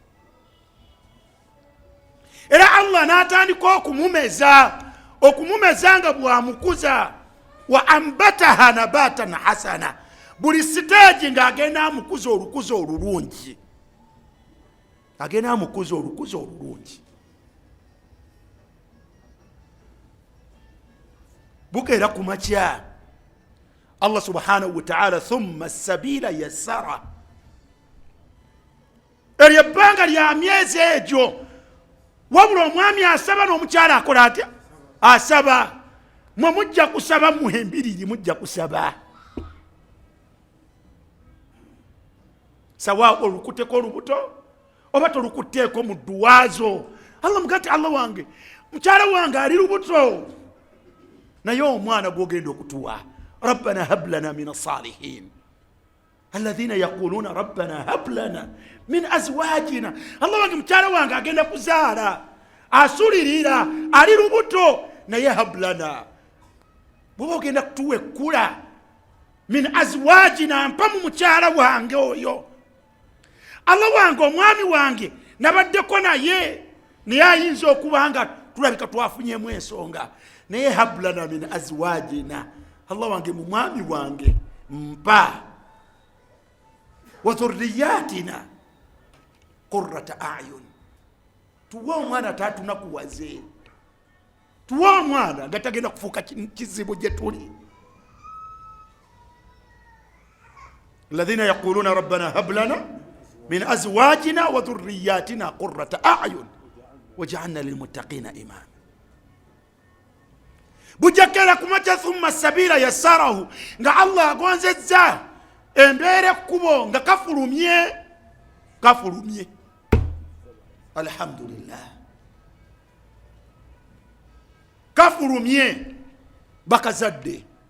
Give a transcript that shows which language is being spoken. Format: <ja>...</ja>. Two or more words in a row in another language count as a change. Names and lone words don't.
<lg>Era Allah n'atandika okumumeza nga bw'amukuza,</lg> <ar>وأنبتها نباتا حسنا,</ar> <lg>buli siteegi ng'agenda amukuza olukuzo olulungi. Agenda amukuza olukuzo olulungi. Bukeera ku makya</lg> <ar>الله سبحانه وتعالى ثم السبيل يسره.</ar> <lg>Eryo ebbanga lya myezi egyo, wabula omwami asaba n'omukyala akola atya? Asaba. Mwe mujja kusaba muhembiriri, mujja kusaba. Sawa olukuteko olubuto oba tolukutteeko mu dduwaazo. Allah mugati Allah wange, mukyala wange ali lubuto, naye omwana gw'ogenda okutuwa.</lg> <ar>ربنا هب لنا من الصالحين الذين يقولون ربنا هب لنا من أزواجنا.</ar> <lg>الله wange mukyala wange agenda kuzaala, asulirira, ali lubuto, naye</lg> <ar>هب لنا,</ar> <lg>bw'oba ogenda kutuwa ekkula,</lg> <ar>من أزواجنا,</ar> <lg>mpa mu mukyala wange oyo. Allah wange omwami wange nabaddeko naye ayinza okuba nga tulabika twafunyemu ensonga, naye</lg> <ar>هب لنا من أزواجنا,</ar> <lg>Allah wange mu mwami wange mpa,</lg> <ar>وذرياتنا قرة أعين,</ar> <lg>tuwa omwana tatunakuwaze, tuwa omwana nga tagenda kufuuka kizibu gye tuli.</lg> <ar>الذين يقولون ربنا هب لنا من أزواجنا وذرياتنا قرة أعين واجعلنا للمتقين إماما.</ar> <lg>Bujakera kumacha</lg> <ar>ثم السبيل يسره,</ar> <lg>nga Allah agonzezza embeera ekkubo nga kafulumye. Alhamdulillah, kafulumye bakazadde.</lg>